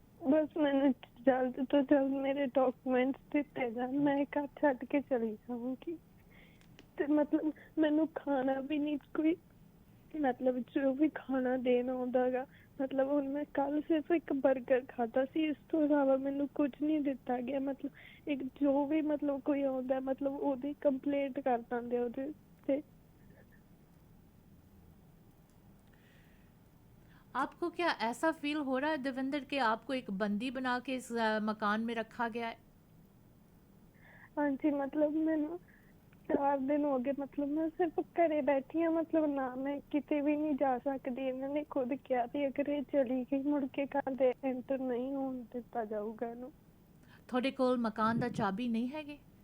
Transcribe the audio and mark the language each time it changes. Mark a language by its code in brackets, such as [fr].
[pa] ਬਸ ਮੈਨੂੰ ਜਲਦ ਤੋਂ ਜਲਦ ਮੇਰੇ ਡਾਕੂਮੈਂਟਸ ਦਿੱਤੇ ਜਾਣ ਮੈਂ ਘਰ ਛੱਡ ਕੇ ਚਲੀ ਜਾਊਂਗੀ ਤੇ ਮਤਲਬ ਮੈਨੂੰ ਖਾਣਾ ਵੀ ਨਹੀਂ ਕੋਈ ਮਤਲਬ ਜੋ ਵੀ ਖਾਣਾ ਦੇਣ ਆਉਂਦਾ ਗਾ ਮਤਲਬ ਹੁਣ ਮੈਂ ਕੱਲ ਸਿਰਫ ਇੱਕ ਬਰਗਰ ਖਾਧਾ ਸੀ ਇਸ ਤੋਂ ਇਲਾਵਾ ਮੈਨੂੰ ਕੁਝ ਨਹੀਂ ਦਿੱਤਾ ਗਿਆ ਮਤਲਬ ਇੱਕ ਜੋ ਵੀ ਮਤਲਬ ਕੋਈ ਆਉਂਦਾ ਮਤਲਬ ਉਹਦੀ ਕੰਪਲੇਂਟ ਕਰ ਦਿੰਦੇ ਉਹਦੇ ਤੇ [hi] आपको क्या ऐसा फील हो रहा है देवेंद्र कि आपको एक बंदी बना के इस मकान में रखा गया है? [pa] ਹਾਂਜੀ ਮਤਲਬ ਮੈਨੂੰ 4 ਦਿਨ ਹੋ ਗਏ ਮਤਲਬ ਮੈਂ ਸਿਰਫ ਘਰੇ ਬੈਠੀ ਹਾਂ ਮਤਲਬ ਨਾ ਮੈਂ ਕਿਤੇ ਵੀ ਨਹੀਂ ਜਾ ਸਕਦੀ। ਇਹਨਾਂ ਨੇ ਖੁਦ ਕਿਹਾ ਵੀ ਅਗਰ ਇਹ ਚਲੀ ਗਈ ਮੁੜ ਕੇ ਘਰ ਦੇ ਐਂਟਰ ਨਹੀਂ ਹੋਣ ਦਿੱਤਾ ਜਾਊਗਾ ਇਹਨੂੰ। ਤੁਹਾਡੇ ਕੋਲ ਮਕਾਨ ਦਾ ਚਾਬੀ ਨਹੀਂ ਹੈਗੇ?